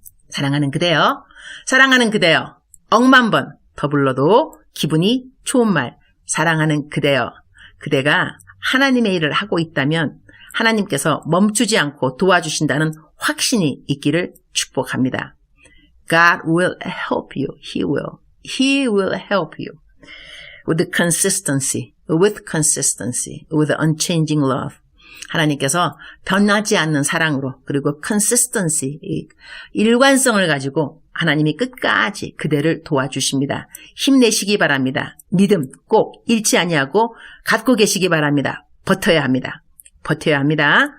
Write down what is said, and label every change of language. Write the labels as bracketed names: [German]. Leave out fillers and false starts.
[Korean] 사랑하는 그대여, 사랑하는 그대여, 억만 번 더 불러도 기분이 좋은 말, 사랑하는 그대여, 그대가 하나님의 일을 하고 있다면 하나님께서 멈추지 않고 도와주신다는 확신이 있기를 축복합니다. [English] God will help you. He will. He will help you with consistency, with unchanging love. [Korean] 하나님께서 변하지 않는 사랑으로 그리고 consistency, 일관성을 가지고 하나님이 끝까지 그대를 도와주십니다. 힘내시기 바랍니다. 믿음 꼭 잃지 아니하고 갖고 계시기 바랍니다. 버텨야 합니다. 버텨야 합니다.